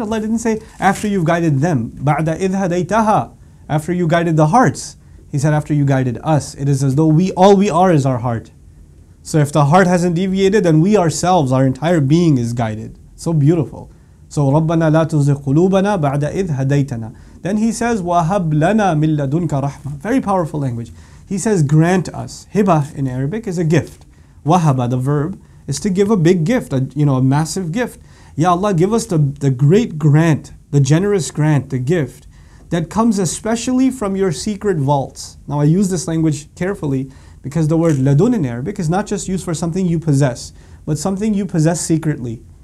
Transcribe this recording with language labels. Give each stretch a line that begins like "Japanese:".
English: Allah didn't say after you've guided them.
Arabic: Ba'da idh hadaytaha,
English: after you guided the hearts. He said after you guided us. It is as though all we are is our heart. So if the heart hasn't deviated, then we ourselves, our entire being is guided. So beautiful. So
Arabic: Rabbana la tuzigh qulubana ba'da idh hadaytana.
English: Then he says,
Arabic: وَهَبْ لَنَا مِن لَدُنْكَ رَحْمَةً.
English: Very powerful language. He says, grant us. Hibah in Arabic is a gift. Wahaba, the verb, is to give a big gift, a massive gift. Ya Allah, give us the great grant, the generous grant, the gift that comes especially from your secret vaults. Now I use this language carefully because the word ladun in Arabic is not just used for something you possess, but something you possess secretly.